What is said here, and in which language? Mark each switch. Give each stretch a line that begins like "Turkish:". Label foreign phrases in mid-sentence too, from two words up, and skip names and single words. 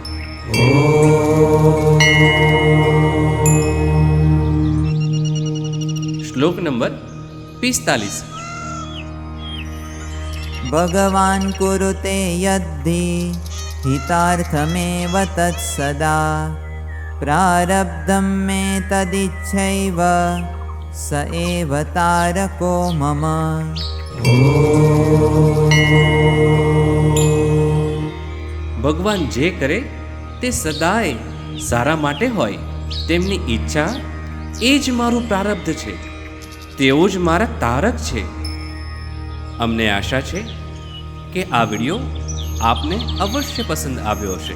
Gujarati: શ્લોક નંબર 45।
Sanskrit: भगवान् कुरुते यद्धि हितार्थमेव तत्सदा प्रारब्धं मे तदिच्छैव स एव तारको मम।
Gujarati: ભગવાન જે કરે તે સદાય સારા માટે હોય. તેમની ઈચ્છા એ જ મારું પ્રારબ્ધ છે, તેઓ જ મારા તારક છે. અમને આશા છે કે આ વિડીયો આપને અવશ્ય પસંદ આવ્યો હશે.